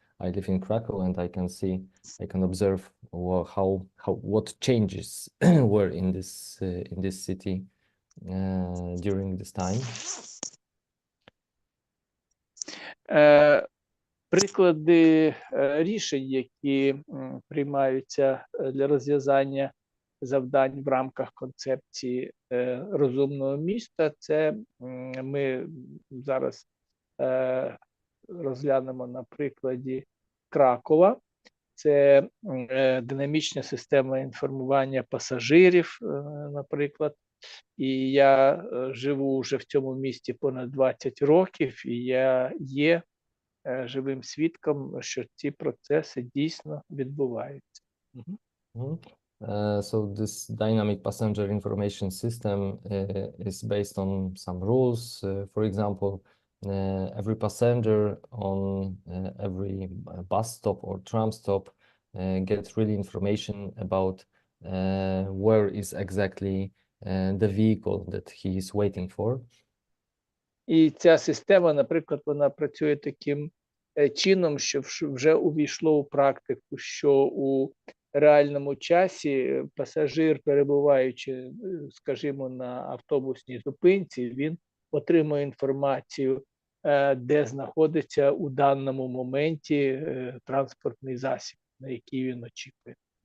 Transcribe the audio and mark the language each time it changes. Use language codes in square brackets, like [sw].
[en] I live in Krakow, and I can observe what changes were in this city during this time. [uk] Приклади рішень, які приймаються для розв'язання завдань в рамках концепції розумного міста, це ми зараз розглянемо на прикладі Кракова. Це динамічна система інформування пасажирів, наприклад. І я живу вже в цьому місті понад 20 років, і я є живим свідком, що ці процеси дійсно відбуваються. [en] So this dynamic passenger information system is based on some rules. For example, every passenger on every bus stop or tram stop gets really information about where is exactly the vehicle that he is waiting for. [uk] І ця система, наприклад, вона працює таким чином, що вже увійшло у практику, що у реальному часі пасажир, перебуваючи, скажімо, на автобусній зупинці, він отримує інформацію, де знаходиться у даному моменті транспортний засіб, на який він очікує.